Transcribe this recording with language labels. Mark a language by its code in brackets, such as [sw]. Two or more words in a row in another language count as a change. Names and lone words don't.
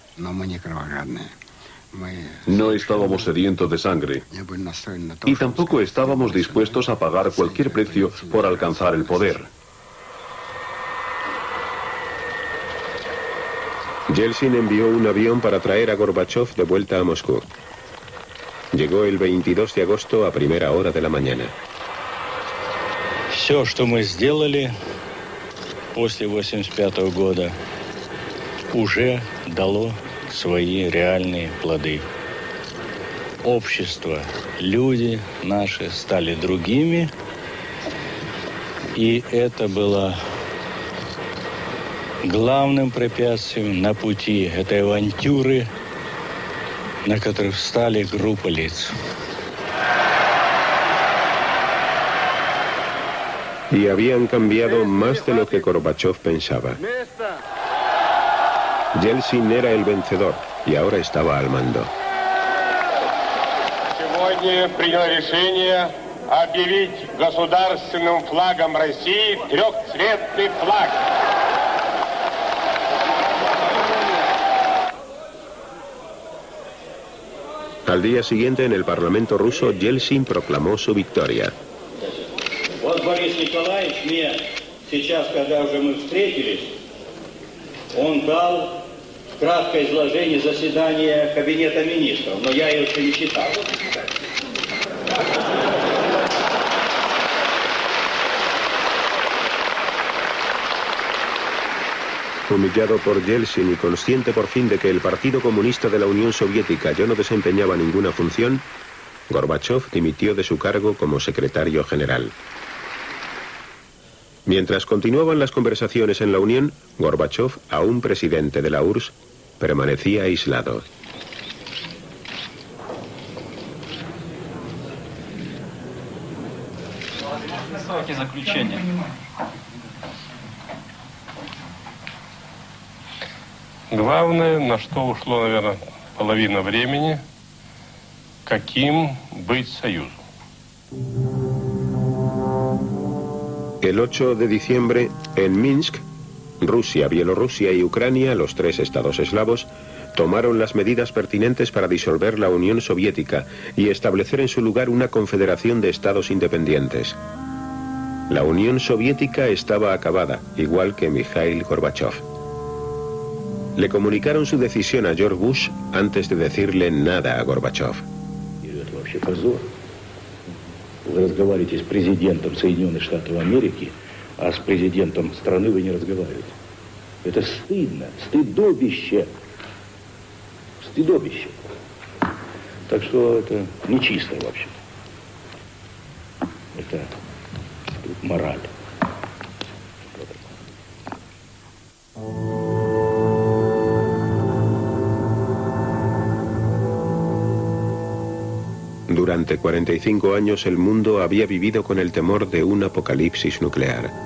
[es] No estábamos sedientos de sangre y tampoco estábamos dispuestos a pagar cualquier precio por alcanzar el poder. Yeltsin envió un avión para traer a Gorbachov de vuelta a Moscú. Llegó el 22 de agosto a primera hora de la mañana. [ru] Все, что мы сделали после 1985 года, уже дало свои реальные плоды. Общество, люди наши стали другими, и это было главным препятствием на пути этой авантюры, на которой встали группы лиц. [es] Y habían cambiado más de lo que Gorbachov pensaba. Yeltsin era el vencedor y ahora estaba al mando. [ru] Сегодня принято решение объявить государственным флагом России трехцветный флаг. [es] Al día siguiente, en el Parlamento ruso, Yeltsin proclamó su victoria. [ru] Вот Борис Николаевич мне сейчас, когда уже мы встретились, он дал краткое изложение заседания Кабинета министров, но я его еще не читал. [es] Humillado por Yeltsin y consciente por fin de que el Partido Comunista de la Unión Soviética ya no desempeñaba ninguna función, Gorbachov dimitió de su cargo como secretario general. Mientras continuaban las conversaciones en la Unión, Gorbachov, aún presidente de la URSS, permanecía aislado. [ru] Главное, на что ушло, наверное, половина времени, каким быть союзом. [es] El 8 de diciembre, en Minsk, Rusia, Bielorrusia y Ucrania, los tres estados eslavos, tomaron las medidas pertinentes para disolver la Unión Soviética y establecer en su lugar una confederación de estados independientes. La Unión Soviética estaba acabada, igual que Mikhail Gorbachov. Le comunicaron su decisión a George Bush antes de decirle nada a Gorbachov. [ru] Вы разговариваете с президентом Соединенных Штатов Америки, а с президентом страны вы не разговариваете. Это стыдно, стыдобище. Стыдобище. Так что это нечисто вообще. Это мораль. [es] Durante 45 años el mundo había vivido con el temor de un apocalipsis nuclear.